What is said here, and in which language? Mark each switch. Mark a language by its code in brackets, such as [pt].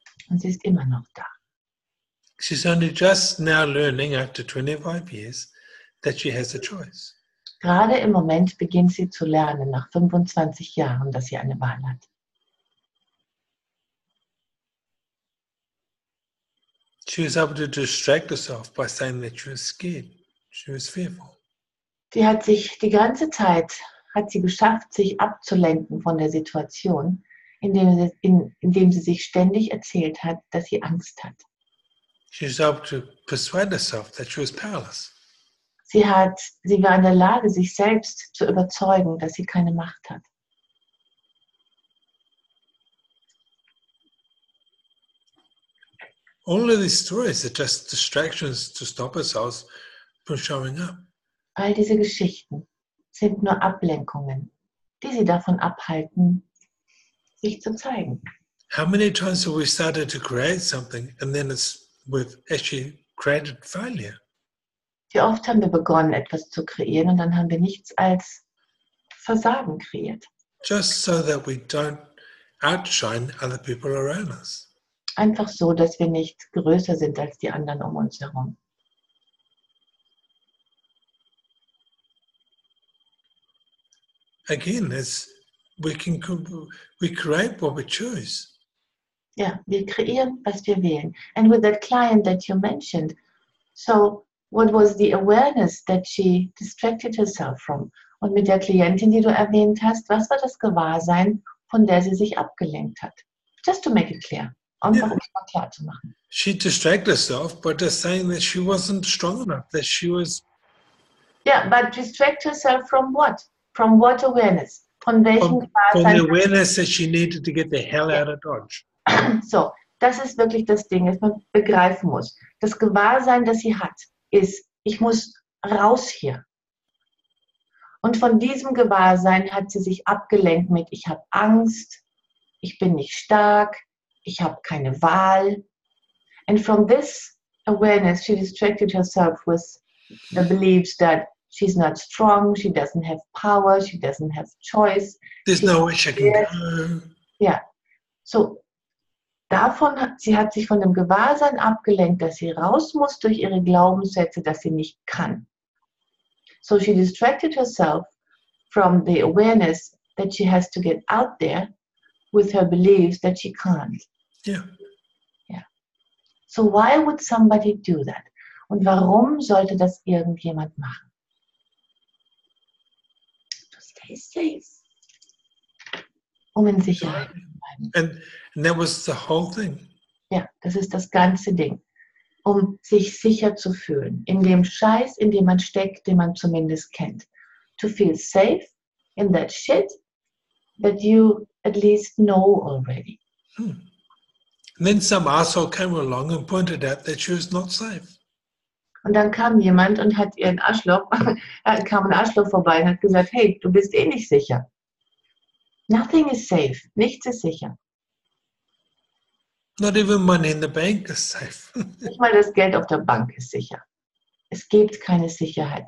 [de] Und sie ist immer noch da. [en] She's only just now learning after 25 years that she has a choice. [de] Gerade im Moment beginnt sie zu lernen, nach 25 Jahren, dass sie eine Wahl hat. [en] She was able to distract herself by saying that she was scared. She was fearful. [de] Sie hat sich die ganze Zeit geschafft, sich abzulenken von der Situation, indem sie sich ständig erzählt hat, dass sie Angst hat. [en] She was able to persuade herself that she was powerless. [de] Sie war in der Lage, sich selbst zu überzeugen, dass sie keine Macht hat. [en] All of these stories are just distractions to stop ourselves from showing up. [de] All diese Geschichten sind nur Ablenkungen, die sie davon abhalten, sich zu zeigen. [en] How many times have we started to create something and then we've actually created failure? [de] Wie oft haben wir begonnen, etwas zu kreieren und dann haben wir nichts als Versagen kreiert. [en] Just so that we don't outshine other people around us. [de] Einfach so, dass wir nicht größer sind als die anderen um uns herum. [en] Again, we create what we choose. [de] Ja, wir kreieren, was wir wählen. [en] And with that client that you mentioned, so what was the awareness that she distracted herself from? [de] Und mit der Klientin, die du erwähnt hast, was war das Gewahrsein, von der sie sich abgelenkt hat? [en] Just to make it clear. [de] Einfach um es mal klar zu machen. [en] She distracted herself by just saying that she wasn't strong enough, that she was... Yeah, but distract herself from what? From what awareness? [de] Von welchem Gewahrsein? [en] the awareness that she needed to get the hell out of Dodge. [de] So, das ist wirklich das Ding, das man begreifen muss. Das Gewahrsein, das sie hat, ist, ich muss raus hier. Und von diesem Gewahrsein hat sie sich abgelenkt mit, ich habe Angst, ich bin nicht stark, ich habe keine Wahl. [en] And from this awareness, she distracted herself with the beliefs that she's not strong, she doesn't have power, she doesn't have choice. There's no way she can go. [de] Ja, so sie hat sich von dem Gewahrsein abgelenkt, dass sie raus muss durch ihre Glaubenssätze, dass sie nicht kann. [en] So she distracted herself from the awareness that she has to get out there with her beliefs that she can't. Yeah. Yeah. So why would somebody do that? [de] Und warum sollte das irgendjemand machen? [en] To stay safe. [de] Um in Sicherheit zu bleiben. [en] And that was the whole thing. [de] Ja, das ist das ganze Ding. Um sich sicher zu fühlen. In dem Scheiß, in dem man steckt, den man zumindest kennt. [en] To feel safe in that shit that you at least know already. And then some asshole came along and pointed out that she was not safe. [de] Und dann kam jemand und hat ihren Arschloch, kam ein Arschloch vorbei und hat gesagt, hey, du bist eh nicht sicher. [en] Nothing is safe. [de] Nichts ist sicher. [en] Not even money in the bank is safe. [de] Nicht mal das Geld auf der Bank ist sicher. Es gibt keine Sicherheit.